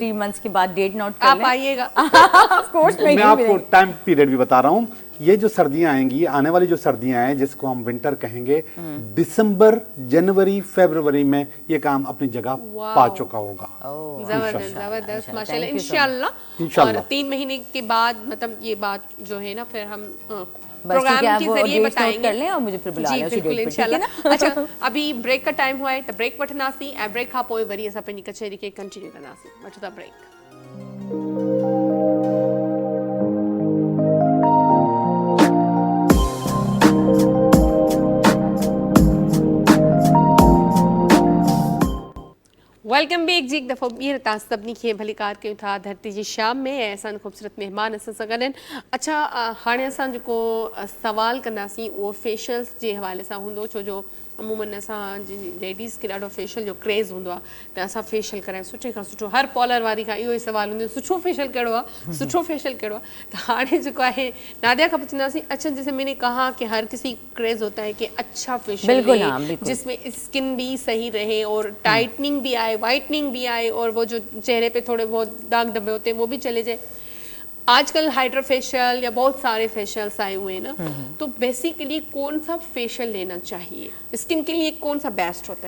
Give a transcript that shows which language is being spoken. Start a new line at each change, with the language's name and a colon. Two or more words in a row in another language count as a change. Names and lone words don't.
Hindi: 3 मंथ्स के बाद
English: date note
Hindi: कर आप लें। आइएगा।
English: of course
Hindi: मैं आपको
English: time period
Hindi: भी बता रहा हूँ। ये जो सर्दियां आएंगी, आने वाली जो सर्दियां हैं जिसको हम विंटर कहेंगे, दिसंबर, जनवरी, फरवरी में ये काम अपनी जगह पा चुका होगा। जबरदस्त जबरदस्त माशाल्लाह।
English: Thank you so
Hindi: इंशाल्लाह। इंशाल्लाह। और 3 महीने के बाद मतलब ये बात जो है ना, फिर हम बस प्रोग्राम ठीक है, के वो जरिए
English: dates note
Hindi: बताएंगे। कर लें और मुझे फिर बुला जी लें उसी बिल्कुल date पर, ठीक है इंशाल्लाह। अच्छा, अभी ब्रेक का टाइम हुआ है तो
Sindhi: ब्रेक वठंदासीं ऐं ब्रेक खां पोइ वरी असां पंहिंजी कचहरी खे कंटिन्यू कंदासीं। वठो था ब्रेक।
English: welcome back
Sindhi: जी। एक दफ़ो ॿीहर तव्हां सभिनी खे भलीकार कयूं था धरती जी शाम में, ऐं असांजा ख़ूबसूरत महिमान असां सां गॾु आहिनि। अच्छा, हाणे असां जेको सवाल कंदासीं उहो फेशियल्स जे हवाले सां हूंदो, छो जो अमूमन असां लेडीज़ खे ॾाढो फेशियल जो क्रेज़ हूंदो आहे, त असां फेशियल करायूं सुठे खां सुठो। हर पॉलर वारी खां इहो ई सुवाल हूंदो, सुठो फेशियल कहिड़ो आहे, सुठो फेशियल कहिड़ो आहे। त हाणे जेको आहे नादिया खां पुछंदासीं।
Hindi: अच्छा, जैसे मैंने कहा कि हर किसी क्रेज़ होता है कि अच्छा फेशियल बिल्कुल, रहे, हाँ, बिल्कुल। जिसमें स्किन भी सही रहे और टाइटनिंग भी आए, वाइटनिंग भी आए, और वो जो चेहरे पे थोड़े बहुत दाग धब्बे होते हैं वो भी चले जाए। आजकल
English: hydra facial
Hindi: या बहुत सारे फेशियल्स आए हुए हैं ना, तो बेसिकली कौन सा फेशियल लेना चाहिए स्किन के लिए, कौन सा बेस्ट होता है?